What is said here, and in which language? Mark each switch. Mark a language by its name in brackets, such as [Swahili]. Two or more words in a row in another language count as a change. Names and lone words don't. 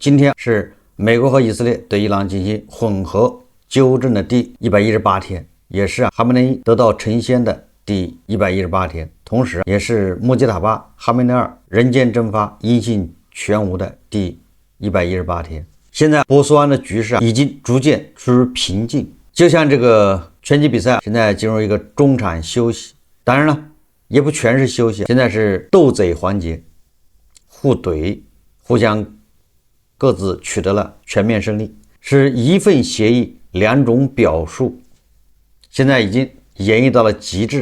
[Chinese] 今天是美國和以色列對伊朗進行混合糾正的第118天，也是哈梅内伊得道成仙的第118天，同時也是穆吉塔巴哈梅内尔人间蒸发、音信全无的第118天。现在波斯湾的局勢已經逐漸趨於平靜，就像這個拳擊比賽現在進入一個中場休息，當然了，也不全是休息，現在是鬥嘴環節，互懟，互相各自取得了全面勝利，是一份協議，兩種表述，現在已經演繹到了極致。